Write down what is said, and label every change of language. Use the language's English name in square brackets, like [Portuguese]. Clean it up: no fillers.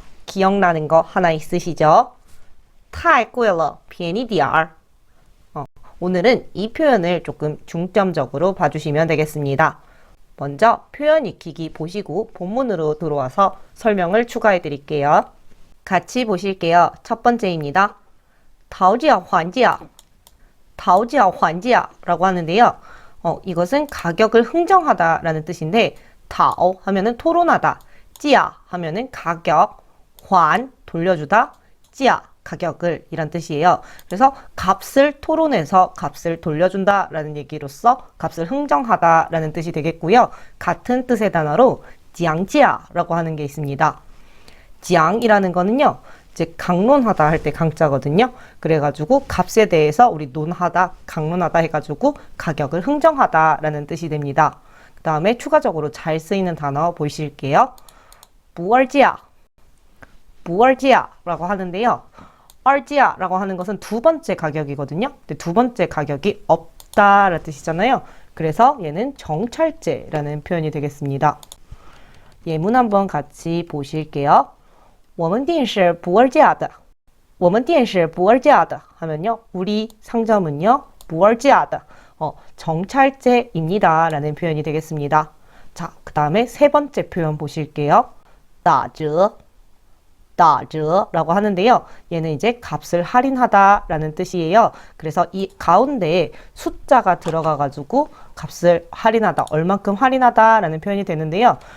[Korean] 기억나는 거 하나 있으시죠? [Chinese] 太贵了，便宜点儿。 [Korean] 오늘은 이 표현을 조금 중점적으로 봐주시면 되겠습니다. 먼저 표현 익히기 보시고 본문으로 들어와서 설명을 추가해 드릴게요. 같이 보실게요. 첫 번째입니다. 讨价还价, 讨价还价라고 하는데요. 이것은 가격을 흥정하다 라는 뜻인데 讨 하면은 토론하다, 价 하면은 가격, 还 돌려주다, 价 가격을 이란 뜻이에요. 그래서 값을 토론해서 값을 돌려준다 라는 얘기로서 값을 흥정하다 라는 뜻이 되겠고요. 같은 뜻의 단어로 讲价라고 하는 게 있습니다. 讲이라는 거는요, 이제 강론하다 할 때 강자거든요. 그래가지고 값에 대해서 우리 논하다, 강론하다 해가지고 가격을 흥정하다 라는 뜻이 됩니다. 그 다음에 추가적으로 잘 쓰이는 단어 보실게요. 不二价, 不二价라고 하는데요. 二价라고 하는 것은 두 번째 가격이거든요. 근데 두 번째 가격이 없다 라는 뜻이잖아요. 그래서 얘는 정찰제라는 표현이 되겠습니다. 예문 한번 같이 보실게요. [Chinese] 我们店是不二价的,我们店是不二价的 [Korean] 하면요, 우리 상점은요, 不二价的, 정찰제입니다 라는 표현이 되겠습니다. 자, 그 다음에 세 번째 표현 보실게요. 打折, 打折라고 하는데요. 얘는 이제 값을 할인하다 라는 뜻이에요. 그래서 이 가운데에 숫자가 들어가가지고 값을 할인하다, 얼만큼 할인하다 라는 표현이 되는데요.